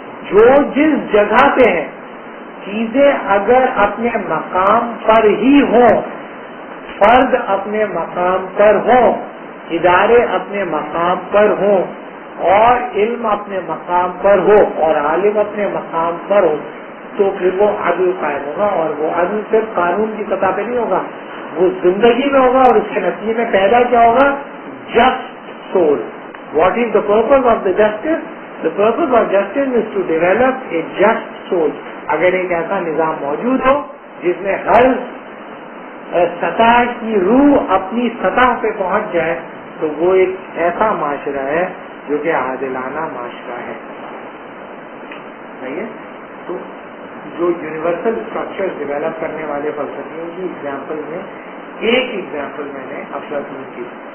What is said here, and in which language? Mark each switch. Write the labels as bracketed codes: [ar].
[ur] جو جس جگہ پہ ہے چیزیں اگر اپنے مقام پر ہی ہوں، فرد اپنے مقام پر ہوں، ادارے اپنے مقام پر ہوں، اور علم اپنے مقام پر ہو اور عالم اپنے مقام پر ہو تو پھر وہ عدل قائم ہوگا. اور وہ عدل صرف قانون کی سطح پہ نہیں ہوگا, وہ زندگی میں ہوگا. اور اس کے نتیجے میں پیدا کیا ہوگا؟ Just civil. [en] What is the purpose of the justice? The purpose of justice is to develop a just soul. [ur] اگر ایک ایسا نظام موجود ہو جس میں ہر سطح کی روح اپنی سطح پہ پہنچ جائے تو وہ ایک ایسا معاشرہ ہے جو کہ عادلانہ معاشرہ ہے. صحیح ہے؟ تو جو یونیورسل اسٹرکچر ڈیولپ کرنے والے فلسفیوں کی ایگزامپل میں ایک ایگزامپل میں نے افلاطون کی.